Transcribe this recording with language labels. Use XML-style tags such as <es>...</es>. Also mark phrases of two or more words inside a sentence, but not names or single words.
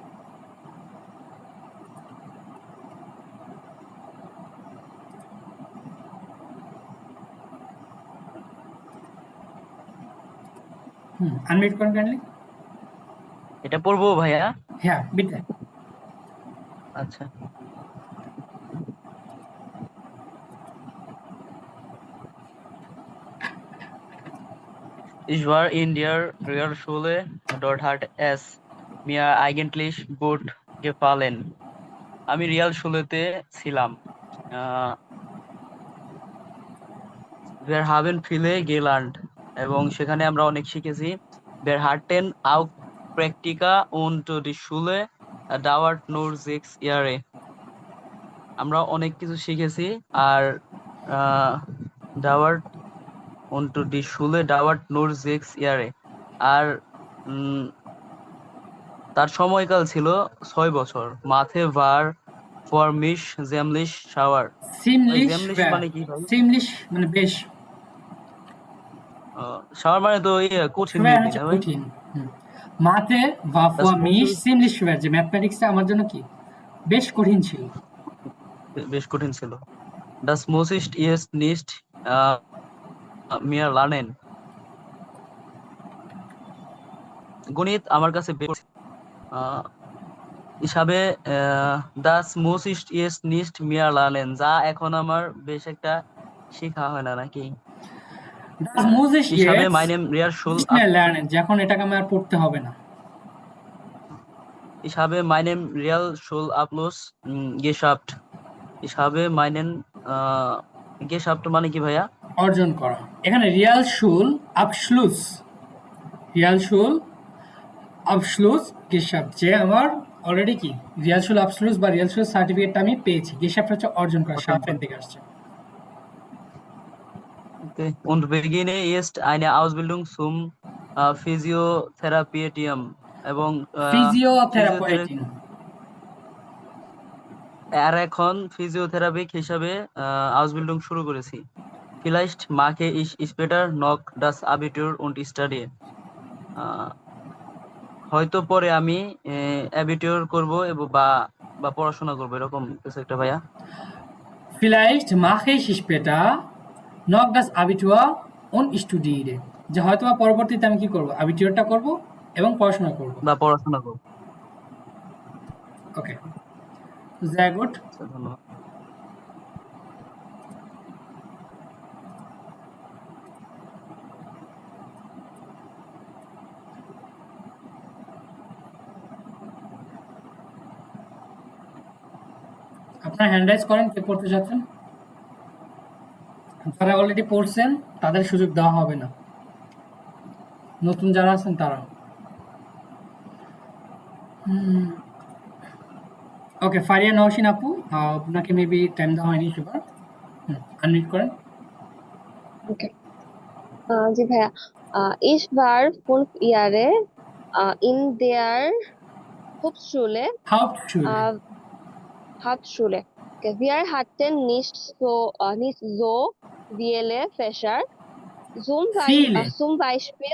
<bn>আনমিউট করেন কাইন্ডলি। এটা পড়বো ভাইয়া? হ্যাঁ বিটে। আচ্ছা,</bn> <de>Ich war in der Realschule, dort hat es mir eigentlich gut gefallen.</de> <bn>আমি রিয়াল শুলেতে ছিলাম।</bn> <de>Wir haben viele gelernt</de> <bn>এবং সেখানে আমরা অনেক শিখেছি।</bn> <de>Wir hatten auch Praktika und die Schule dauert nur 6 Jahre.</de> <bn>আমরা অনেক কিছু শিখেছি আর</bn> <de>dauert und die Schule dauert nur 6 Jahre.</de> <bn>আর তার সময়কাল ছিল 6 বছর।</bn> <de>Mathe war für mich ziemlich schwer. ziemlich</de> <bn>মানে কি ভাই? ziemlich মানে বেশ, schwer মানে তো কঠিন</bn> <de>schwer</de> <bn>নাকি হচ্ছে না ভাই?</bn> <de>কঠিন। মাথে war für mich ziemlich schwer,</de> <bn>যে ম্যাথমেটিক্সটা আমার জন্য কি বেশ কঠিন ছিল। বেশ কঠিন ছিল।</bn> <de>Das muss ich jetzt nicht mehr lernen.</de> <bn>গণিত আমার কাছে বেশ হিসাবে</bn> <de>das muss ich jetzt nicht mehr lernen,</de> <bn>যা এখন আমার বেশ একটা শেখা হয় না নাকি?</bn> <de>das muss ich</de> <bn>হিসাবে</bn> <de>jetzt meinem Realschul nicht mehr lernen,</de> <bn>যে এখন এটাকে আমার আর পড়তে হবে না।</bn> <de>Ich habe meinen Realschulabschluss geschafft. Ich habe meinen geschafft</de> <bn>মানে কি ভাইয়া? অর্জন করা। এখানে</bn> <de>Realschulabschluss geschafft,</de> <bn>যে আমার অলরেডি কি</bn> <de>Realschul Abschluss</de> <bn>বা রিয়ালসুল সার্টিফিকেটটা আমি পেয়েছি। গেশাফট হচ্ছে অর্জন করা, শাফেন থেকে আসছে।</bn> <de>Okay. Und beginne ist eine Ausbildung zum Physiotherapeutium</de> <bn>এবং ফিজিওথেরাপি ফিজিওথেরাপিউটিক আর এখন ফিজিওথেরাপিক হিসাবে Ausbildung শুরু করেছি।</bn> <de>Vielleicht mache ich später noch das Abitur und studiere.</de> <bn>হয়তো পরে আমি অ্যাবিটিউর করব এবং বা পড়াশোনা করব, এরকম কিছু একটা ভাইয়া।</bn> <de>Vielleicht mache ich später noch das Abitur und studiere,</de> <bn>যে হয়তো বা পরবর্তীতে আমি কি করব, আবিটিউরটা করব এবং পড়াশোনা করব। বা পড়াশোনা করব। ওকে,</bn> <de>sehr gut.</de> <bn>আচ্ছা, ধন্যবাদ। আপনারা</bn> <en>hand raise</en> <bn>করেন, কে পড়তে চাচ্ছেন? যারা অলরেডি পড়ছেন তাদের সুযোগ দেওয়া হবে না, নতুন যারা আছেন তারা। ওকে, ফারিয়া নওশিন আপু, আপনাকে</bn> <en>maybe time</en> <bn>দেওয়া হয়নি সেবার, আনমিউট করেন। ওকে, জি ভাইয়া,</bn> <de>ich war 5 Jahre in der Hauptschule. Hauptschule. Okay. Wir hatten nicht so viele Fächer. Zum Beispiel</de>